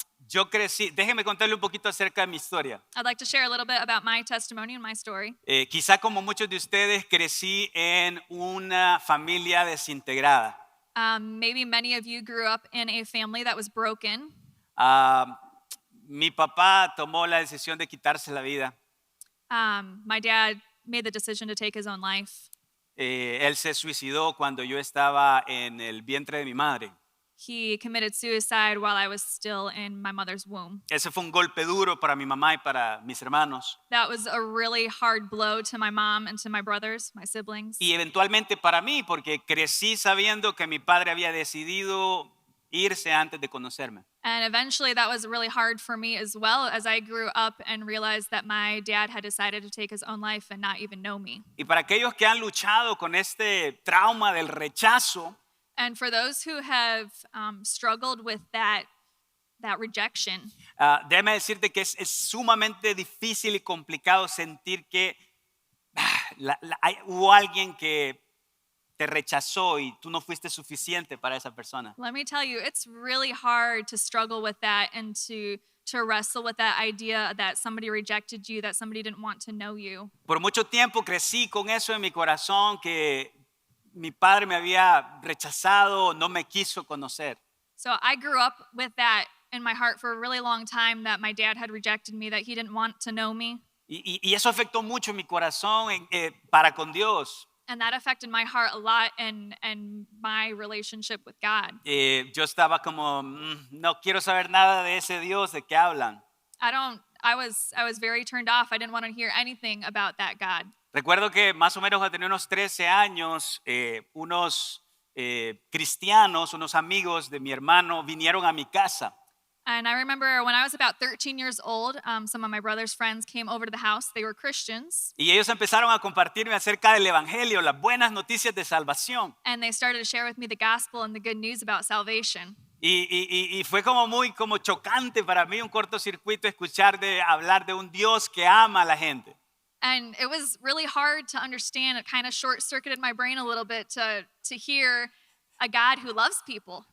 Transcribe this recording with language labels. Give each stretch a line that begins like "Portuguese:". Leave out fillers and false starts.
Spanish: Yo crecí, déjeme contarle un poquito acerca de mi historia.
English: I'd like to share a little bit about my testimony and my story.
Spanish: Quizá como muchos de ustedes crecí en una familia desintegrada.
English: Maybe many of you grew up in a family that was broken.
Spanish: Mi papá tomó la decisión de quitarse la vida.
English: My dad made the decision to take his own life.
Spanish: Él se suicidó cuando yo estaba en el vientre de mi madre.
English: He committed suicide while I was still in my mother's womb.
Spanish: Ese fue un golpe duro para mi mamá y para mis hermanos.
English: That was a really hard blow to my mom and to my brothers, my siblings.
Spanish: Y eventualmente para mí, porque crecí sabiendo que mi padre había decidido irse antes de conocerme.
English: And eventually that was really hard for me as well, as I grew up and realized that my dad had decided to take his own life and not even know me.
Spanish: Y para aquellos que han luchado con este trauma del rechazo,
English: and for those who have struggled with that rejection,
Spanish: déjame decirte que es sumamente difícil y complicado sentir que hubo alguien que te rechazó y tú no fuiste suficiente para esa persona.
English: Let me tell you, it's really hard to struggle with that and to wrestle with that idea that somebody rejected you, that somebody didn't want to know you.
Spanish: Por mucho tiempo crecí con eso en mi corazón, que mi padre me había rechazado, no me quiso conocer.
English: So I grew up with that in my heart for a really long time, that my dad had rejected me, that he didn't want to know me.
Spanish: Y eso afectó mucho mi corazón para con Dios.
English: And that affected my heart a lot and my relationship with God.
Spanish: Yo estaba como, no quiero saber nada de ese Dios de que hablan.
English: I was very turned off. I didn't want to hear anything about that God.
Spanish: Recuerdo que más o menos cuando tenía unos 13 años, unos cristianos, unos amigos de mi hermano vinieron a mi casa.
English: And I remember when I was about 13 years old, some of my brother's friends came over to the house. They were Christians.
Spanish: Y ellos empezaron a compartirme acerca del evangelio, las buenas noticias de salvación.
English: And they started to share with me the gospel and the good news about salvation.
Spanish: Y fue como chocante para mí, un cortocircuito, escuchar hablar de un Dios que ama a la gente.
English: And it was really hard to understand. It kind of short-circuited my brain a little bit to hear a God who loves people.